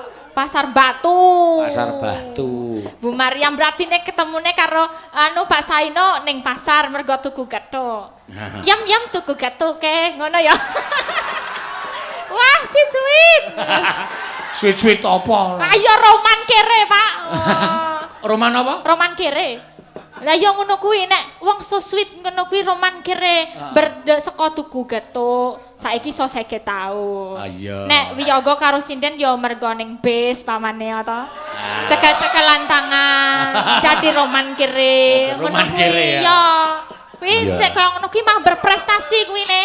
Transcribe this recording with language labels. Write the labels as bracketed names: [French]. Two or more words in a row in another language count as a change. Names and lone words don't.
[Javanese] Bu Maryam berarti nek ketemune karo Pak Saino ning pasar mergo tuku gethuk. Yam tuku gethuke, ngono ya. Wah, sweet. Sweet apa? Ayo roman kere, Pak. Roman apa? Roman kere. Lah ya ngono kuwi nek wong [English] so sweet [Javanese] ngono kuwi roman kere saka tuku gethuk. Saiki iso 50 taun. Iya. Nek wiyaga karo sinden ya mergo ning bis pamane to. Cekel-cekelan tangan. Dadi roman kere. Roman kere ya. Ya. Kuwi cek kaya ngono kuwi mah berprestasi kuwi ne.